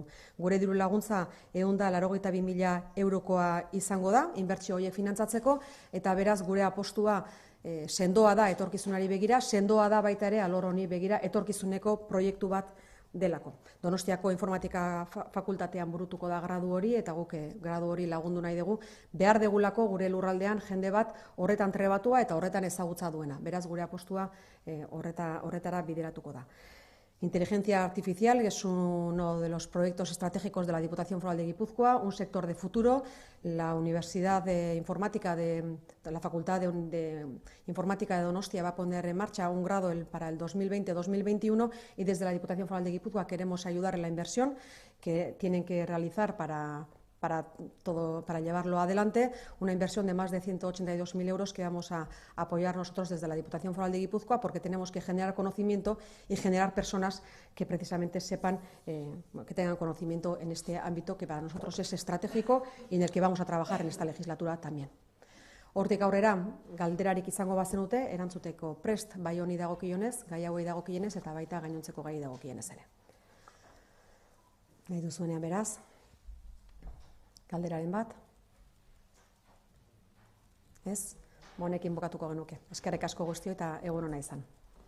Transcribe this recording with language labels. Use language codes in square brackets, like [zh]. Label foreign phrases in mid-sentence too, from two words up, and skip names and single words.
[eu] Gure diru laguntza 182.000 eurokoa izango da, inbertsio horiek finantzatzeko, eta beraz gure apostua sendoa da etorkizunari begira, sendoa da baita ere alor honi begira etorkizuneko proiektu bat delako. Donostiako informatika fakultatean burutuko da gradu hori eta guk gradu hori lagundu nahi dugu, behar degulako gure lurraldean jende bat horretan trebatua eta horretan ezagutza duena. Beraz gure apostua horretara bideratuko da. [es] Inteligencia artificial es uno de los proyectos estratégicos de la Diputación Foral de Guipúzcoa, un sector de futuro. La Universidad de Informática de la Facultad de Informática de Donostia va a poner en marcha un grado para el 2020-2021 y desde la Diputación Foral de Guipúzcoa queremos ayudar en la inversión que tienen que realizar para llevarlo adelante, una inversión de más de 182.000 euros que vamos a apoyar nosotros desde la Diputación Foral de Guipúzcoa, porque tenemos que generar conocimiento y generar personas que precisamente sepan, que tengan conocimiento en este ámbito que para nosotros es estratégico y en el que vamos a trabajar en esta legislatura también. [eu] Hortik aurrera, galderarik izango bazenute, erantzuteko prest bai honi dagokionez, gai hauei dagokionez eta baita gainontzeko gai dagokionez ere. Nahi duzuenean beraz, galderaren bat? Ez? Honekin bukatuko genuke. Eskerrik asko guztioi eta egun ona izan.